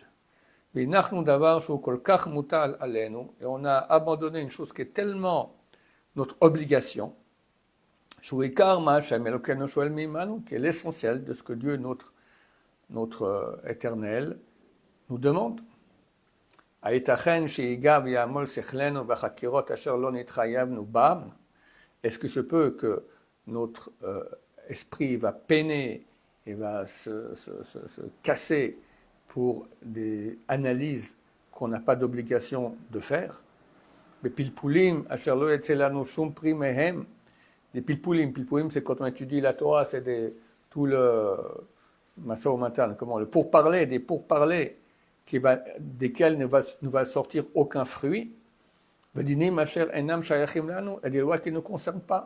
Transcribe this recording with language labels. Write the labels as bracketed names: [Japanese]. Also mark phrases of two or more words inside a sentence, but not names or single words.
[French] Et on a abandonné une chose qui est tellement notre obligation, qui est l'essentiel de ce que Dieu, notre Éternel, nous demande. [Hebrew] הייתכן שיגע ויעמול שכלנו בחקירות אשר לא נתחייבנו בם? [French] Est-ce que se peut que notre esprit va peiner et va se casser pour des analyses qu'on n'a pas d'obligation de faire? [Hebrew] בפלפולים אשר לא יצא לנו שום פרי מהם. [French] Des pilpoulim, c'est quand on étudie la Torah, c'est tout le Massa au matin, comment, le pourparler, des pourparlers desquels ne va sortir aucun fruit. Et des lois qui ne nous concernent pas.